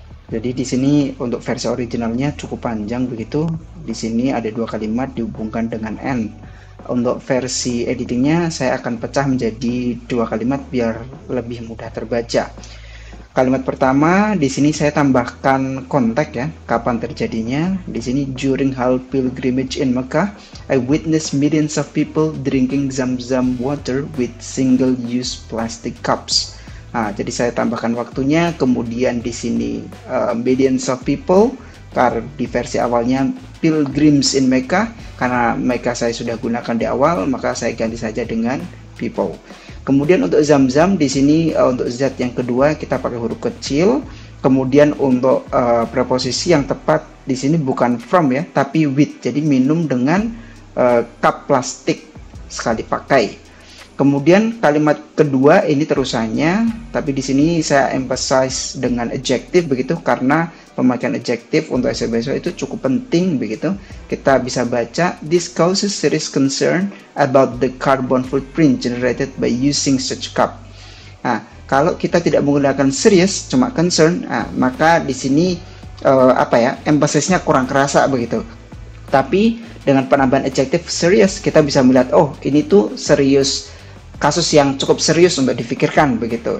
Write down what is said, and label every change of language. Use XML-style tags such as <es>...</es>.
<id>Jadi di sini untuk versi originalnya cukup panjang begitu. Di sini ada 2 kalimat dihubungkan dengan and. Untuk versi editingnya saya akan pecah menjadi 2 kalimat biar lebih mudah terbaca. Kalimat pertama di sini saya tambahkan konteks ya, kapan terjadinya. Di sini</id> <en>during Hajj pilgrimage in Mecca, I witnessed millions of people drinking Zam-Zam water with single-use plastic cups.</en> <id>Nah, jadi saya tambahkan waktunya, kemudian di sini</id> <en>millions of people,</en> <id>karena di versi awalnya</id> <en>pilgrims in Mecca,</en> <id>karena Mecca saya sudah gunakan di awal, maka saya ganti saja dengan people. Kemudian untuk Zam-Zam di sini untuk zat yang kedua kita pakai huruf kecil. Kemudian untuk preposisi yang tepat di sini bukan from ya, tapi with. Jadi minum dengan cup plastik sekali pakai. Kemudian kalimat kedua ini terusannya, tapi di sini saya emphasize dengan adjective begitu karena pemakaian adjective untuk essay beasiswa itu cukup penting begitu. Kita bisa baca</id> <en>this causes serious concern about the carbon footprint generated by using such cup.</en> <id>Nah, kalau kita tidak menggunakan serious cuma concern, maka di sini emphasis-nya kurang kerasa begitu. Tapi dengan penambahan adjective serious kita bisa melihat oh ini tuh serius, kasus yang cukup serius untuk difikirkan begitu.</id>